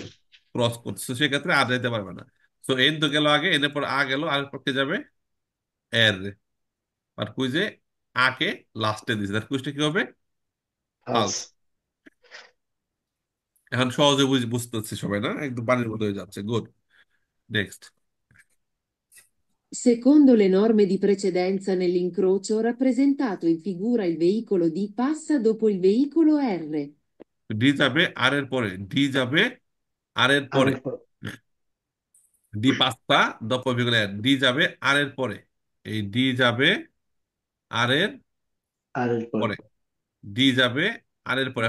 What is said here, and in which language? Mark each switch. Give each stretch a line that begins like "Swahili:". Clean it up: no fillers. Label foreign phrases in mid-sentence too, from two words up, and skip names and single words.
Bangla: ক্রস করতেছে, সেক্ষেত্রে আর যেতে পারবে না। তো এন তো গেল আগে, এনের পর গেল, আর পক্ষে যাবে এর। আর কুইজে কে লাস্টে দিছে, তার কুইজটা কি হবে? ফালস। ফালস। এখন সহজে বুঝতেছি সবাই, না একদম পানির মতো হয়ে যাচ্ছে। গুড। নেক্সট।
Italian: Secondo le norme di precedenza nell'incrocio rappresentato in figura il veicolo D passa dopo il veicolo R.
Bangla: ডি যাবে আর এর পরে, ডি যাবে আর এর আর পরে। এর পর। ডি পাঁচটা, ডি যাবে আর এর পরে, এই ডি যাবে আর এর আর এর পরে। পরে, ডি যাবে আর এর পরে।